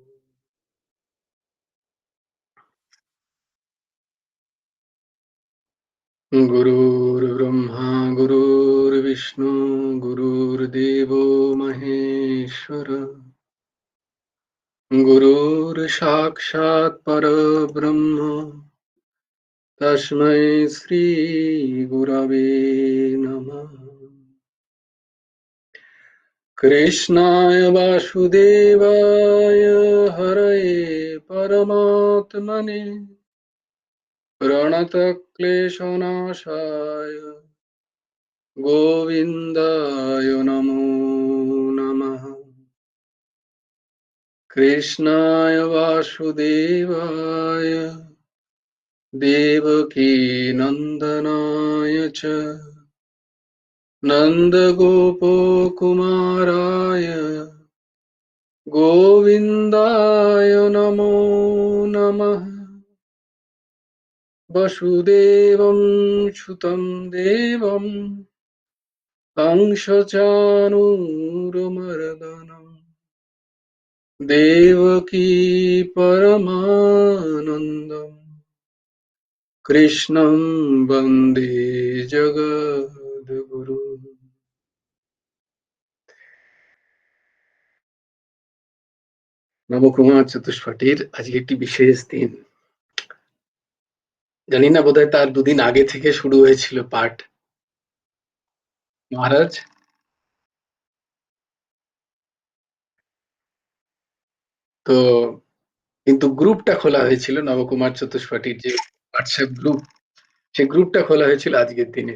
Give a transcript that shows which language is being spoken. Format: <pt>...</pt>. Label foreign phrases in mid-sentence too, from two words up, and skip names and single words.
<sa>গুরুর্ব্রহ্মা গুরুর্বিষ্ণু গুরুর্দেবো মহেশ্বর, গুরুর সাক্ষাৎ পরব্রহ্ম তস্मै শ্রী গুরবে নমঃ। কৃষ্ণায় বাসুদেবায় হরয়ে পরমাত্মনে প্রণতক্লেশনাশায় গোবিন্দায় নমো নমঃ। কৃষ্ণায় বাসুদেবায় দেবকী নন্দনায় চ নন্দগোপকুমারায় গোবিন্দায় নমো নমঃ। বসুদেবং সুतं দেবং कंसचाणूरमर्दनं देवकी परमानन्दं कृष्णं वन्दे जगद्गुरु।</sa> <bn>নবকুমার চতুষ্পটির আজকে একটি বিশেষ দিন। জানি না, বোধহয় তার দুদিন আগে থেকে শুরু হয়েছিল পাঠ। মহারাজ, তো কিন্তু গ্রুপটা খোলা হয়েছিল নবকুমার চতুষ্পটির যে হোয়াটসঅ্যাপ গ্রুপ, সেই গ্রুপটা খোলা হয়েছিল আজকের দিনে।</bn>